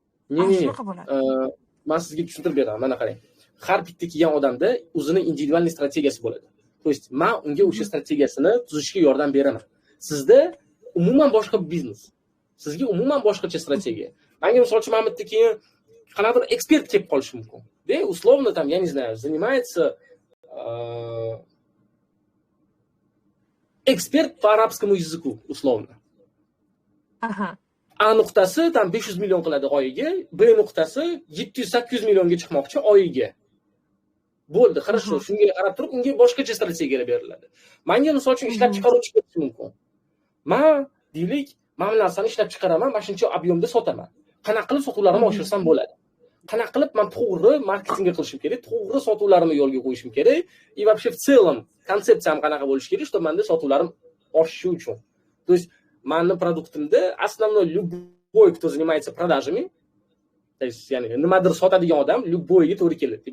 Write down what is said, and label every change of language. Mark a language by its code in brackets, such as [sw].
[uz] Shunaqa bo'ladi. Men sizga tushuntirib beraman. Mana qarang. Har bitta kelgan odamda o'zining individual strategiyasi bo'ladi. [ru] То есть, [uz] men unga o'sha strategiyasini tuzishga yordam beraman. Sizda umuman boshqa biznes. Sizga umuman boshqacha strategiya. Menga misol uchun mana bitta keyin qanaqadir ekspert kelib qolishi mumkin. [ru] Да, условно там, я не знаю, занимается эксперт по арабскому языку, условно. [uz] Aha. A nuqtasi tam 500 million qiladi oyiga, B nuqtasi 700-800 millionga chiqmoqchi oyiga. Bo'ldi, [ru] хорошо, [uz] shunga qarab turib, unga boshqacha strategiyalar beriladi. Menga misol uchun ishlab chiqaruvchi bo'lishi mumkin. Men deylik, men bu narsani ishlab chiqaraman, mana shuncha ob'yomda sotaman. Qanaqa qilib sotuvlarimni oshirsam bo'ladi? Qanaqa qilib men to'g'ri marketingga qilishim kerak, to'g'ri sotuvlarimni yo'lga qo'yishim kerak, [ru] и вообще в целом [uz] konsepsiyam qanaqa bo'lishi kerak, [ru] что [uz] menda sotuvlarim oshishi uchun. [ru] То есть [uz] mani produktimda [ru] основной любой, кто занимается продажами, то есть [uz] ya'ni nimadir sotadigan odam [ru] любойga [uz] to'g'ri keladi.